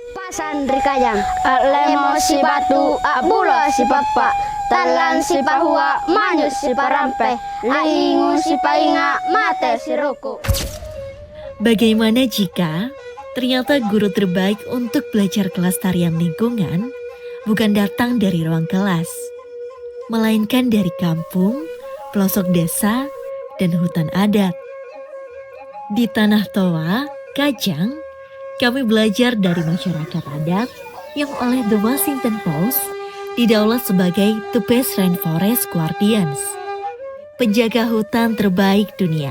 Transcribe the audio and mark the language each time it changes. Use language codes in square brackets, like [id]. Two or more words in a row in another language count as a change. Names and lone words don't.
[kjc] Alasan rikayang lemo si batu abulo si papa talan si pahua manyus si parampe laingu si painga mate si ruku. [id] Bagaimana jika ternyata guru terbaik untuk belajar kelestarian lingkungan bukan datang dari ruang kelas, melainkan dari kampung, pelosok desa, dan hutan adat. Di Tanah Toa, Kajang, kami belajar dari masyarakat adat yang oleh The Washington Post didaulat sebagai [en] The Best Rainforest Guardians, [id] penjaga hutan terbaik dunia.